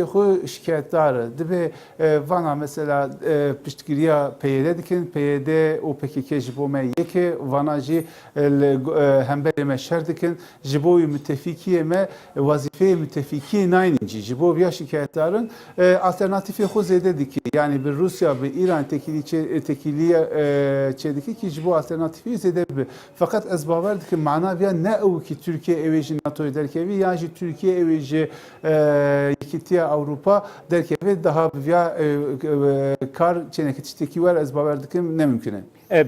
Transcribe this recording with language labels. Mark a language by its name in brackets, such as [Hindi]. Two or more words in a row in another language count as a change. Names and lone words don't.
[Kurdish] xwe şikayetdar dibe vana mesela piştgiriya PYD dikin PYD û PKK ji bo me yekê vana jî hemberê me şer dikin ji bo müttefikiyê me wazîfeyê müttefikiyê nayînin jî ji bo viya şikayetdarin alternatîfê xwe zêde dike yani [Turkish] bir Rusya bir İran [Kurdish] tekiliye çêdike ki ji bo alternatîfê zêde bibe fakat ez bawer dikim mana viya ne ew ki Türkiye ew ê ji NATO'yê derkevî yan jî Türkiye ew ê ji Yekîtiya Avrupa derkevê daha viya kar çeneke tiştekî wer ez bawer dikim ne mümkün e.